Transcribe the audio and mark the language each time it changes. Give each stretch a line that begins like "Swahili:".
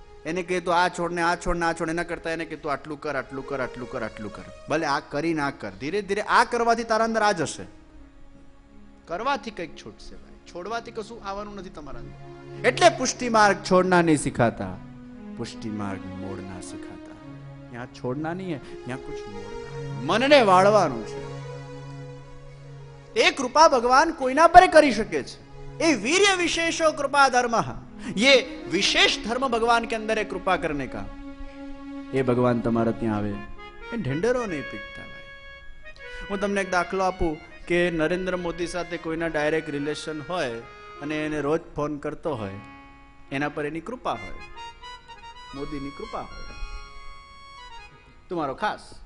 Gujarati: એને કહે તો આ છોડ ને આ છોડ ને આ છોડ, એના કરતા એને કહે તો આટલું કર, આટલું કર, આટલું કર, આટલું કર. ભલે આ કરી ના કર, ધીરે ધીરે આ કરવાથી તારા અંદર આ જશે. કરવાથી કંઈક છૂટશે ભાઈ, છોડવાથી કશું આવવાનું નથી તમારા અંદર.
Hindi: એટલે પુષ્ટિ માર્ગ છોડના નહીં સિખાતા, પુષ્ટિ માર્ગ મોડના સિખાતા. यहाँ છોડના નહીં है, यहाँ कुछ मोड़ना.
Gujarati: મનને વાળવાનું છે. એ કૃપા ભગવાન કોઈના પર કરી શકે છે.
Sanskrit: એ વીર્ય વિશેષો કૃપા ધર્મ,
Hindi: ये विशेष धर्म भगवान के अंदर है कृपा करने का. ये भगवान
Gujarati: તમારા ત્યાં આવે એ ઢેંડરો નહીં પીટતા ભાઈ. હું તમને એક દાખલો આપું કે નરેન્દ્ર મોદી સાથે કોઈના ડાયરેક્ટ રિલેશન હોય અને એને રોજ ફોન કરતો હોય, એના પર એની કૃપા હોય, મોદીની કૃપા હોય, તમારો ખાસ.